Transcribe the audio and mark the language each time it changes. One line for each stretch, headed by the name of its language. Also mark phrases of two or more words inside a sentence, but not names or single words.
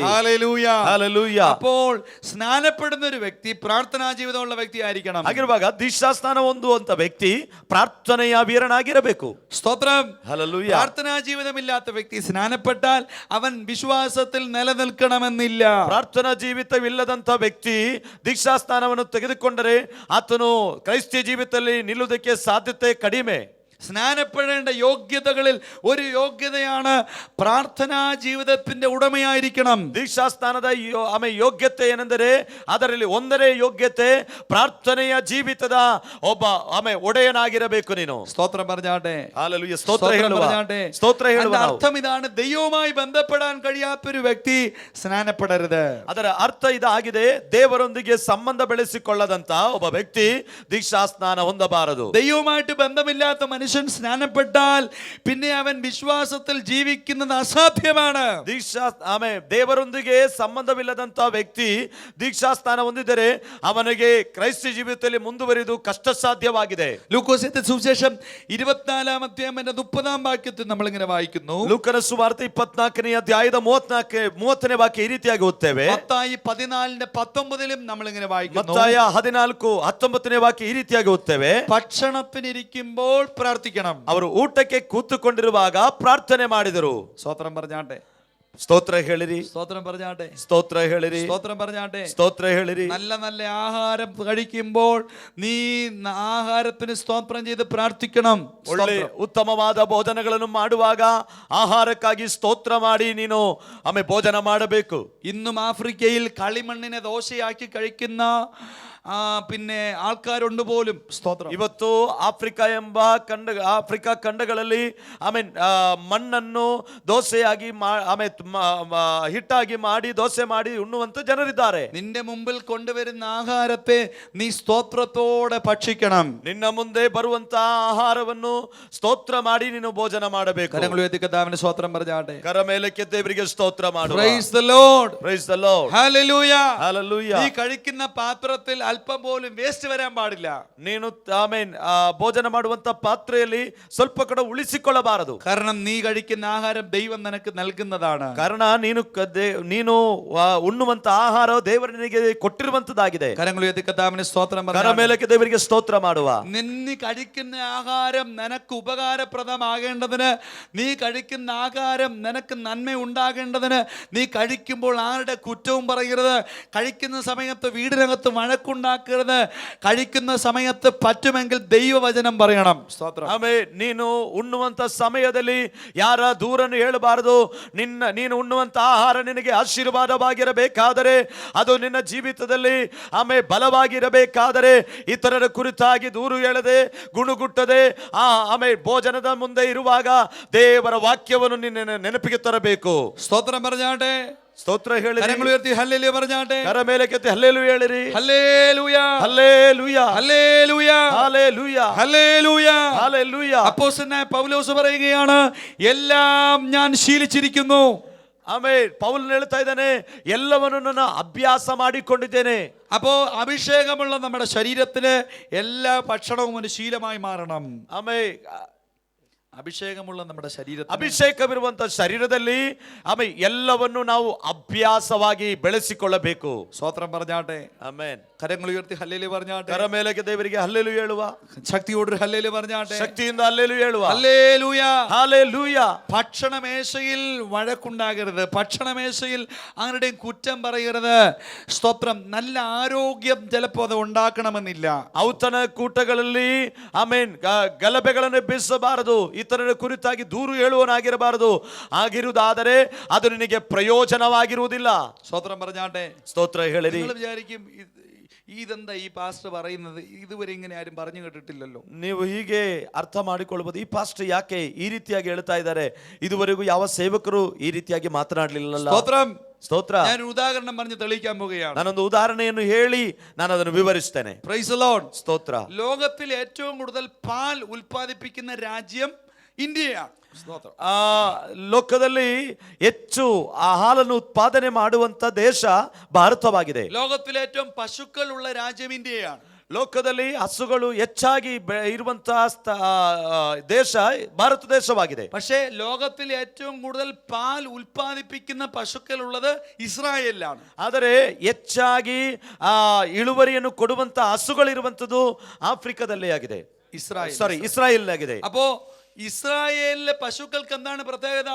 Malayalam: ഹല്ലേലൂയ.
Kannada: ಹಲ್ಲೆಲೂಯಾ.
Malayalam: അപ്പോൾ സ്നാനപ്പെടുന്ന ഒരു വ്യക്തി പ്രാർത്ഥനാ ജീവിതമുള്ള വ്യക്തി ആയിരിക്കണം.
Kannada: ಆಗಿರುವಾಗ ದೀಕ್ಷಾ ಸ್ನಾನ ಹೊಂದುವಂತ ವ್ಯಕ್ತಿ ಪ್ರಾರ್ಥನೆಯ ವೀರನಾಗಿರಬೇಕು.
Malayalam: സ്തോത്രം.
Kannada: ಹಲ್ಲೆಲೂಯಾ.
Malayalam: പ്രാർത്ഥനാ ജീവിതമില്ലാത്ത വ്യക്തി സ്നാനപ്പെട്ടാൽ അവൻ വിശ്വാസത്തിൽ നിലനിൽക്കണമെന്നില്ല.
Kannada: ಪ್ರಾರ್ಥನಾ ಜೀವಿತವಿಲ್ಲದಂತ ವ್ಯಕ್ತಿ ದೀಕ್ಷಾ ಸ್ನಾನವನ್ನು ತೆಗೆದುಕೊಂಡರೆ ಆತನು ಕ್ರೈಸ್ತ ಜೀವಿತದಲ್ಲಿ ನಿಲ್ಲುವುದಕ್ಕೆ ಸಾಧ್ಯತೆ ಕಡಿಮೆ.
Malayalam: സ്നാനപ്പെടേണ്ട യോഗ്യതകളിൽ ഒരു യോഗ്യതയാണ് പ്രാർത്ഥനാ ജീവിതത്തിന്റെ ഉടമയായിരിക്കണം.
Kannada: ದೀಕ್ಷಾ ಸ್ನಾನದ ಯೋಗ್ಯತೆ ಏನೆಂದರೆ ಅದರಲ್ಲಿ ಒಂದನೇ ಯೋಗ್ಯತೆ ಪ್ರಾರ್ಥನೆಯ ಜೀವಿತದ ಒಬ್ಬ ಒಡೆಯನಾಗಿರಬೇಕು ನೀನು.
Malayalam: സ്തോത്രം പറഞ്ഞാട്ടെ. ഹല്ലേലൂയ.
Kannada: ಸ್ತೋತ್ರ ಹೇಳುವ. ಸ್ತೋತ್ರ ಹೇಳುವ.
Malayalam: അർത്ഥം ഇതാണ്, ദൈവവുമായി ബന്ധപ്പെടാൻ കഴിയാത്തൊരു വ്യക്തി സ്നാനപ്പെടരുത്.
Kannada: ಅದರ ಅರ್ಥ ಇದಾಗಿದೆ, ದೇವರೊಂದಿಗೆ ಸಂಬಂಧ ಬೆಳೆಸಿಕೊಳ್ಳದಂತ ಒಬ್ಬ ವ್ಯಕ್ತಿ ದೀಕ್ಷಾ ಸ್ನಾನ ಹೊಂದಬಾರದು.
Malayalam: ദൈവവുമായിട്ട് ബന്ധമില്ലാത്ത മനുഷ്യൻ സ്നാനപ്പെട്ടാൽ പിന്നെ അവൻ വിശ്വാസത്തിൽ ജീവിക്കുന്നത് അസാധ്യമാണ്.
Kannada: ದೇವರೊಂದಿಗೆ ಸಂಬಂಧವಿಲ್ಲದಂತ ವ್ಯಕ್ತಿ ದೀಕ್ಷಾ ಸ್ನಾನ ಹೊಂದಿದರೆ ಅವನಿಗೆ ಕ್ರೈಸ್ತ ಜೀವಿತದಲ್ಲಿ ಮುಂದುವರಿದು ಕಷ್ಟ ಸಾಧ್ಯವಾಗಿದೆ.
Malayalam: ലൂക്കോസിന്റെ സുവിശേഷം 24 അധ്യായം 30 വാക്യത്തിൽ നമ്മൾ ഇങ്ങനെ വായിക്കുന്നു.
Kannada: ಲೂಕನ ಸುವಾರ್ತೆ 24ನೇ ಅಧ್ಯಾಯದ 30ನೇ ವಾಕ್ಯ ಈ ರೀತಿಯಾಗಿ ಓದ್ತೇವೆ.
Malayalam: മത്തായി 14:19 നമ്മൾ ഇങ്ങനെ വായിക്കുന്നു.
Kannada: ಮತ್ತಾಯ 14:19ನೇ ವಾಕ್ಯ ಈ ರೀತಿಯಾಗಿ ಓದ್ತೇವೆ.
Malayalam: ഭക്ഷണത്തിനിരിക്കുമ്പോൾ പ്രാർത്ഥിക്കണം.
Kannada: ಅವರು ಊಟಕ್ಕೆ ಕೂತುಕೊಂಡಿರುವಾಗ ಪ್ರಾರ್ಥನೆ ಮಾಡಿದರು.
Malayalam: സ്തോത്രം പറഞ്ഞാട്ടെ.
Kannada: ಸ್ತೋತ್ರ ಹೇಳಿರಿ.
Malayalam: സ്തോത്രം പറഞ്ഞാട്ടെ.
Kannada: ಸ್ತೋತ್ರ ಹೇಳಿರಿ.
Malayalam: സ്തോത്രം പറഞ്ഞാട്ടെ.
Kannada: ಸ್ತೋತ್ರ ಹೇಳಿರಿ.
Malayalam: നല്ല നല്ല ആഹാരം കഴിക്കുമ്പോൾ നീ ആഹാരത്തിന് സ്തോത്രം ചെയ്ത് പ്രാർത്ഥിക്കണം.
Kannada: ಒಳ್ಳೆ ಉತ್ತಮವಾದ ಭೋಜನಗಳನ್ನು ಮಾಡುವಾಗ ಆಹಾರಕ್ಕಾಗಿ ಸ್ತೋತ್ರ ಮಾಡಿ ನೀನು ಭೋಜನ ಮಾಡಬೇಕು.
Malayalam: ഇന്നും ആഫ്രിക്കയിൽ കളിമണ്ണിനെ ദോശയാക്കി കഴിക്കുന്ന പിന്നെ ആൾക്കാരുണ്ട് പോലും. സ്തോത്രം.
Kannada: ಇವತ್ತು ಆಫ್ರಿಕಾ ಖಂಡಗಳಲ್ಲಿ ಮಣ್ಣನ್ನು ದೋಸೆಯಾಗಿ ಹಿಟ್ಟಾಗಿ ಮಾಡಿ ದೋಸೆ ಮಾಡಿ ಉಣ್ಣುವಂತ ಜನರಿದ್ದಾರೆ.
Malayalam: നിന്റെ മുമ്പിൽ കൊണ്ടുവരുന്ന ആഹാരത്തെ നീ സ്തോത്രത്തോടെ ഭക്ഷിക്കണം.
Kannada: ನಿನ್ನ ಮುಂದೆ ಬರುವಂತ ಆಹಾರವನ್ನು ಸ್ತೋತ್ರ ಮಾಡಿ ನೀನು ಭೋಜನ ಮಾಡಬೇಕು.
Malayalam: കരങ്ങൾ ഉയർത്തി കർത്താവിന് സ്തോത്രം പറഞ്ഞാട്ടെ.
Kannada: ಕರಮೇಲಕ್ಕೆ ದೇವರಿಗೆ ಸ್ತೋತ್ರ ಮಾಡು.
English: Praise the Lord. Praise the Lord. Hallelujah. Hallelujah.
Malayalam: നീ കഴിക്കുന്ന പാത്രത്തിൽ അല്പം പോലും വേസ്റ്റ് വരാൻ പാടില്ല.
Kannada: ನೀನು ಆಮೆನ್ ಭೋಜನ ಮಾಡುವಂತ ಪಾತ್ರೆಯಲ್ಲಿ ಸ್ವಲ್ಪ ಕೂಡ ಉಳಿಸಿಕೊಳ್ಳಬಾರದು.
Malayalam: കാരണം നീ കഴിക്കുന്ന ആഹാരം ദൈവം നിനക്ക് നൽകുന്നതാണ്.
Kannada: ಕಾರಣ ನೀನು ಉಣ್ಣುವಂತ ಆಹಾರ ದೇವರು ನಿನಗೆ ಕೊಟ್ಟಿರುವಂತದ್ದಾಗಿದೆ.
Malayalam: കരങ്ങൾ ഉയർത്തി കർത്താവിന് സ്തോത്രം
Kannada: ಕರಮೇಲಕ್ಕೆ ದೇವರಿಗೆ ಸ್ತೋತ್ರ ಮಾಡುವ.
Malayalam: നീ കഴിക്കുന്ന ആഹാരം നിനക്ക് ഉപകാരപ്രദമാകേണ്ടതിന്, നീ കഴിക്കുന്ന ആഹാരം നിനക്ക് നന്മ ഉണ്ടാകേണ്ടതിന്, നീ കഴിക്കുമ്പോൾ ആരുടെ കുറ്റവും പറയരുത്. കഴിക്കുന്ന സമയത്ത് വീടിനകത്ത് വഴക്കുണ്ടാക്കരുത്. കഴിക്കുന്ന സമയത്ത് പറ്റുമെങ്കിൽ ദൈവവചനം പറയണം. സ്തോത്രം.
Kannada: ಆಮೇ ನೀನು ಉಣ್ಣುವಂತ ಸಮಯದಲ್ಲಿ ಯಾರ ದೂರನ್ನು ಹೇಳಬಾರದು. ನೀನು ಉಣ್ಣುವಂತ ಆಹಾರ ನಿನಗೆ ಆಶೀರ್ವಾದವಾಗಿರಬೇಕಾದರೆ, ಅದು ನಿನ್ನ ಜೀವಿತದಲ್ಲಿ ಬಲವಾಗಿರಬೇಕಾದರೆ, ಇತರರ ಕುರಿತಾಗಿ ದೂರು ಹೇಳದೆ ಗುಣಗುಟ್ಟದೆ ಭೋಜನದ ಮುಂದೆ ಇರುವಾಗ ದೇವರ ವಾಕ್ಯವನ್ನು ನಿನ್ನ ನೆನಪಿಗೆ ತರಬೇಕು.
Malayalam: സ്തോത്രം പറഞ്ഞാട്ടെ.
Kannada: ಸ್ತೋತ್ರ ಹೇಳಿ.
Malayalam: കരങ്ങൾ ഉയർത്തി ഹല്ലേലൂയ പറഞ്ഞാട്ടെ.
Kannada: ಕರಮೇಲಕ್ಕೆ ಹಲ್ಲೆಲೂಯಾ ಹೇಳಿರಿ.
Malayalam: ഹല്ലേലൂയ ഹല്ലേലൂയ ഹല്ലേലൂയ ഹല്ലേലൂയ ഹല്ലേലൂയ ഹല്ലേലൂയ. അപ്പോസ്തലനായ പൗലോസ് പറയുകയാണ്, എല്ലാം ഞാൻ ശീലിച്ചിരിക്കുന്നു.
Kannada: ಆಮೆನ್. ಪೌಲನು ಹೇಳ್ತಾ ಇದ್ದಾನೆ, ಎಲ್ಲವನ್ನು ನಾನು ಅಭ್ಯಾಸ ಮಾಡಿಕೊಂಡಿದ್ದೇನೆ.
Malayalam: അപ്പോ അഭിഷേകമുള്ള നമ്മുടെ ശരീരത്തിന് എല്ലാ ഭക്ഷണവും ഒരു ശീലമായി മാറണം.
Kannada: ಆಮೆನ್.
Malayalam: ಅಭಿಷೇಕമുള്ള നമ്മുടെ ശരീരത്തിൽ,
Kannada: ಅಭಿಷೇಕವಿರುವಂತ ಶರೀರದಲ್ಲಿ ಎಲ್ಲವನ್ನು ನಾವು ಅಭ್ಯಾಸವಾಗಿ ಬೆಳೆಸಿಕೊಳ್ಳಬೇಕು.
Malayalam: സ്തോത്രം പറഞ്ഞാട്ടെ.
Kannada: ಆಮೆನ್.
Malayalam: കരങ്ങൾ ഉയർത്തി ഹല്ലേലൂയ പറഞ്ഞാട്ടെ.
Kannada: ಕರಮೇಲಕ್ಕೆ ದೇವರಿಗೆ ಹಲ್ಲೆಲೂಯಾ ಹೇಳುವ.
Malayalam: ശക്തിയോട് ഹല്ലേലൂയ പറഞ്ഞാട്ടെ.
Kannada: ശക്തിಯಿಂದ ಹಲ್ಲೆಲೂಯಾ ಹೇಳುವ.
Malayalam: ഹല്ലേലൂയ ഹല്ലേലൂയ. ഭക്ഷണമേശയിൽ വഴക്കുണ്ടാകരുത്. ഭക്ഷണമേശയിൽ ആരുടെയും കുറ്റം പറയരുത്. സ്തോത്രം. നല്ല ആരോഗ്യം ചിലപ്പോൾ അത് ഉണ്ടാക്കണമെന്നില്ല.
Kannada: ಔತಣ ಕೂಟಗಳಲ್ಲಿ ಆಮೆನ್ ಗಲಭೆಗಳನ್ನು ಎಬ್ಬಿಸಬಾರದು. ಇತರರ ಕುರಿತಾಗಿ ದೂರು ಹೇಳುವನಾಗಿರಬಾರದು. ಆಗಿರುವುದಾದರೆ ಅದು ನಿನಗೆ ಪ್ರಯೋಜನವಾಗಿರುವುದಿಲ್ಲ.
Malayalam: സ്തോത്രം പറഞ്ഞാട്ടെ.
Kannada: ಸ್ತೋತ್ರ ಹೇಳಿರಿ.
Malayalam: നിങ്ങൾ വിചാരിക്കും, ഇതെന്താ ഈ പാസ്റ്റർ പറയുന്നത്, ഇതുവരെ ഇങ്ങനെ ആരും പറഞ്ഞു കേട്ടിട്ടില്ലല്ലോ.
Kannada: ನೀವು ಹೀಗೆ ಅರ್ಥ ಮಾಡಿಕೊಳ್ಳಬಹುದು, ಈ ಪಾಸ್ಟರ್ ಯಾಕೆ ಈ ರೀತಿಯಾಗಿ ಹೇಳ್ತಾ ಇದ್ದಾರೆ, ಇದುವರೆಗೂ ಯಾವ ಸೇವಕರು ಈ ರೀತಿಯಾಗಿ ಮಾತನಾಡಲಿಲ್ಲ.
Malayalam: സ്തോത്രം.
Kannada: ಸ್ತೋತ್ರ.
Malayalam: ഞാൻ ഒരു ഉദാഹരണം പറഞ്ഞ് തെളിയിക്കാൻ പോവുകയാണ്.
Kannada: ನಾನೊಂದು ಉದಾಹರಣೆಯನ್ನು ಹೇಳಿ ನಾನು ಅದನ್ನು ವಿವರಿಸ್ತೇನೆ.
English: Praise the Lord.
Kannada: ಸ್ತೋತ್ರ.
Malayalam: ലോകത്തിൽ ഏറ്റവും കൂടുതൽ പാൽ ഉൽപ്പാദിപ്പിക്കുന്ന രാജ്യം ഇന്ത്യയാണ്.
Kannada: ಲೋಕದಲ್ಲಿ ಹೆಚ್ಚು ಆ ಹಾಲನ್ನು ಉತ್ಪಾದನೆ ಮಾಡುವಂತ ದೇಶ ಭಾರತವಾಗಿದೆ.
Malayalam: ലോകത്തിലെ ഏറ്റവും പശുക്കൾ ഉള്ള രാജ്യം ഇന്ത്യയാണ്.
Kannada: ಲೋಕದಲ್ಲಿ ಹಸುಗಳು ಹೆಚ್ಚಾಗಿ ಇರುವಂತಹ ದೇಶ ಭಾರತ ದೇಶವಾಗಿದೆ.
Malayalam: പക്ഷേ ലോകത്തിൽ ഏറ്റവും കൂടുതൽ പാൽ ഉൽപ്പാദിപ്പിക്കുന്ന പശുക്കൾ ഉള്ളത് ഇസ്രായേലിലാണ്.
Kannada: ಆದರೆ ಹೆಚ್ಚಾಗಿ ಇಳುವರಿಯನ್ನು ಕೊಡುವಂತ ಹಸುಗಳಿರುವಂತದ್ದು ಆಫ್ರಿಕಾದಲ್ಲೇ ಆಗಿದೆ. ಇಸ್ರಾಯೇಲ್ ಆಗಿದೆ.
Malayalam: അപ്പോ ഇസ്രായേലിലെ പശുക്കൾക്ക് എന്താണ് പ്രത്യേകത?